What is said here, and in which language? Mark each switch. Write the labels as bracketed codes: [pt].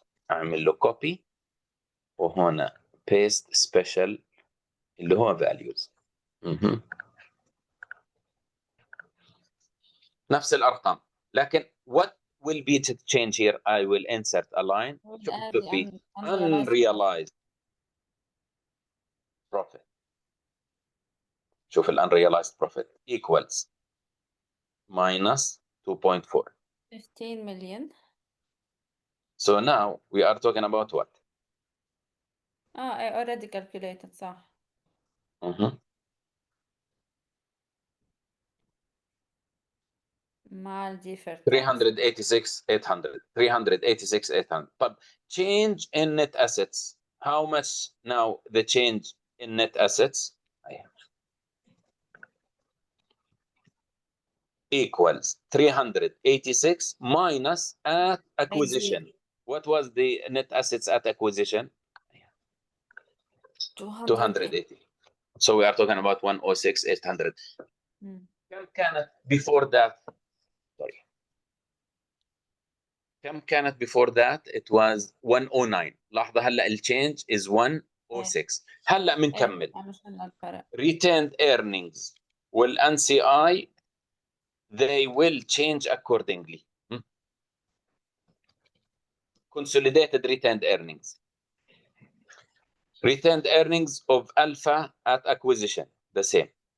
[ar] اعمل له copy وهنا paste special اللي هو values. نفس الارقام لكن [en] what will be to change here? I will insert a line. [ar] شو بكتب فيه؟ unrealized profit. شوف [en] ال unrealized profit equals minus 2.4. 15 million. So now we are talking about what? I already calculated [ar] صح. مع الديفر [en] 386,800. 386,800. [ar] طب [en] change in net assets. How much now the change in net assets? Equals 386 minus at acquisition. What was the net assets at acquisition? 280. So we are talking about 106,800. [ar] كم كانت [en] before that? Sorry. [ar] كم كانت [en] before that? It was 109. [ar] لاحظة هلا الchange is 106. هلا بنكمل. [en] Retained earnings will NCI they will change accordingly. Consolidated retained earnings. Retained earnings of Alpha at acquisition, the same.